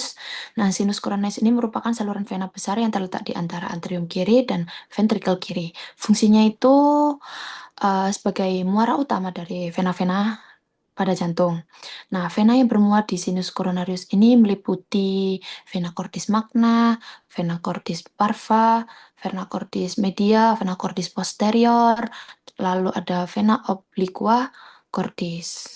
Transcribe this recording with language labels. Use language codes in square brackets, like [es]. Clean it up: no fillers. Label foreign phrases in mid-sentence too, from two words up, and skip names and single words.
[id] Nah, [la] sinus coronarius [id] ini merupakan saluran vena besar yang terletak di antara atrium kiri dan ventrikel kiri. Fungsinya itu sebagai muara utama dari vena-vena pada jantung. Nah, vena yang bermuat di [la] sinus coronarius [id] ini meliputi [la] vena cordis magna, vena cordis parva, vena cordis media, vena cordis posterior, [id] lalu ada [la] vena obliqua cordis.